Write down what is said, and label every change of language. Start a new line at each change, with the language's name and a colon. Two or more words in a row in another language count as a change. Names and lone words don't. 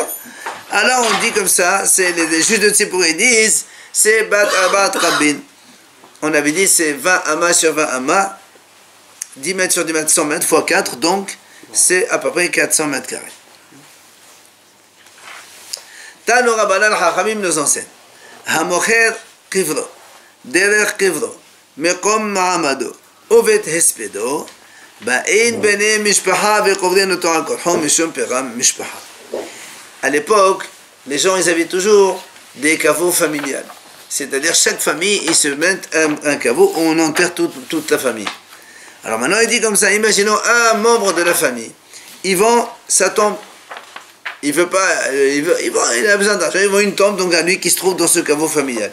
French: Alors on dit comme ça, c'est les juges de Tzipori disent, c'est Bat Abat Rabin. On avait dit c'est 20 amas sur 20 amas, 10 mètres sur 10 mètres, 100 mètres, fois 4, donc c'est à peu près 400 mètres carrés.
Hebrew: תנו רבנן חכמים
French: nous enseigne.
Hebrew: המוכר קברו, דרך קברו, מקום מעמדו, ובית הספדו, באין בני משפחה וקוברין אותו על כרחו משום פגם משפחה.
French: À l'époque, les gens ils avaient toujours des caveaux familiales. C'est-à-dire chaque famille, ils se mettent un caveau où on enterre toute la famille. Alors maintenant il dit comme ça, imaginons un membre de la famille. Ils vont, ça tombe. Il veut pas, il a besoin d'argent, ils vont une tombe donc à lui qui se trouve dans ce caveau familial.